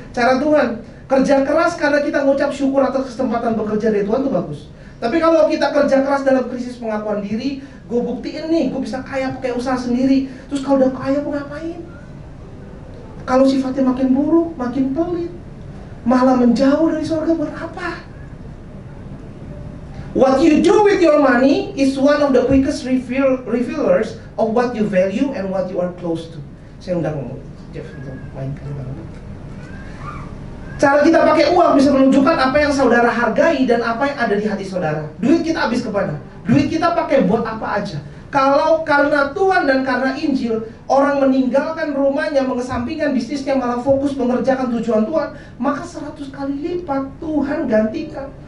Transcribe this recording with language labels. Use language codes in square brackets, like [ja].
[id] Cara Tuhan, kerja keras karena kita mengucap syukur atas kesempatan bekerja dari Tuhan itu bagus. Tapi kalau kita kerja keras dalam krisis pengakuan diri, gue buktiin nih, gue bisa kaya pakai usaha sendiri. Terus kalau udah kaya mau ngapain? Kalau sifatnya makin buruk, makin pelit, malah menjauh dari surga, buat apa? [en] What you do with your money is one of the quickest revealers of what you value and what you are close to. [id] Saya undang Jeff untuk mainkan. Cara kita pakai uang bisa menunjukkan apa yang saudara hargai dan apa yang ada di hati saudara. Duit kita habis kemana? Duit kita pakai buat apa aja? Kalau karena Tuhan dan karena Injil, orang meninggalkan rumahnya, mengesampingkan bisnisnya, malah fokus mengerjakan tujuan Tuhan, maka 100 kali lipat Tuhan gantikan.